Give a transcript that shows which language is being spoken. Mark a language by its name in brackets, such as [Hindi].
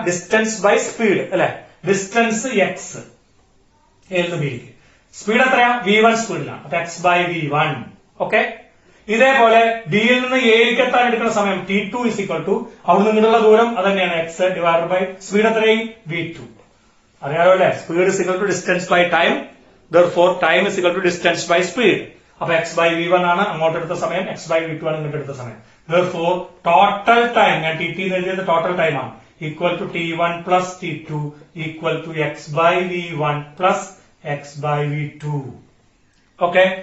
[Malayalam] Distance by speed, അല്ലെ? Distance X, എയിൽ നിന്ന് ബിയിലേക്ക്. സ്പീഡ് എത്രയാ? v1 സ്പീഡിലാണ്. അപ്പൊ x ബൈ v1. ഓക്കെ. ഇതേപോലെ ബിയിൽ നിന്ന് എയിലേക്ക് എത്താൻ എടുക്കുന്ന സമയം t2 ഇസ് ഈക്വൽ ടു അവിടെ നിന്നുള്ള ദൂരം അത് തന്നെയാണ് എക്സ് ഡിവൈഡ് ബൈ സ്പീഡ് എത്രയും v2. അറിയാലോ അല്ലെ? [English] Speed is equal to distance by time. Therefore time is equal to distance by speed. [Malayalam] അപ്പൊ x by v1 ആണ് അങ്ങോട്ട് എടുത്ത സമയം, x by v2 ആണ് ഇങ്ങോട്ട് എടുത്ത സമയം. [English] Therefore total time, [Malayalam] ഞാൻ tt എന്ന് എഴുതിയത് [English] Total time ആണ്, equal to t1 plus t2 equal to x by v1 plus x by v2. Okay.